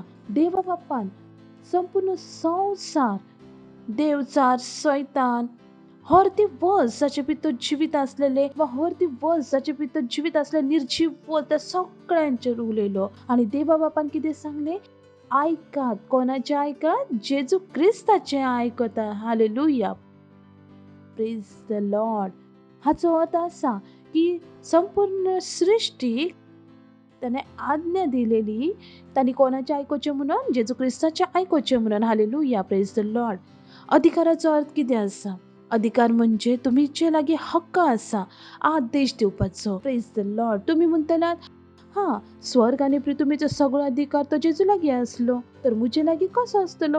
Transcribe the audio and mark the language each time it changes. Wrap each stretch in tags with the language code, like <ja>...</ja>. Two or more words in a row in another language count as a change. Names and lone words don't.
<kok>देव बापान संपूर्ण संसार, देवचार, सैतान, हर ती वस जाचे भितर जिवीत असलेले वा हर ती वस जाचे भितर जिवीत असलेले निर्जीव वस त्या सगळ्यांचेर उलयलो. आणि देवा बापान कितें सांगले? ऐकात. कोणाचे ऐकात? जेजू क्रिस्ताचे ऐकता. हालेलुया.</kok> <en>Praise the Lord.</en> <kok>हाचो अर्थ असा की संपूर्ण सृष्टी त्याने आज्ञा दिलेली, त्यांनी कोणाचे ऐकोचे म्हणून? जेजू क्रिस्ताचे ऐकोचे म्हणून.</kok> <en>हालेलुया. Praise the Lord.</en> <kok>अधिकाराचो अर्थ कितें आसा? अधिकार म्हणजे तुमचे लागीं हक्क आसा आदेश दिवपाचो.</kok> <en>Praise the Lord.</en> <kok>तुम्ही म्हणटलात, स्वर्ग आनी पृथ्वीचो सगळो अधिकार तो जेजू लागीं आसलो, तर म्हजे लागीं कसो आसतलो?</kok>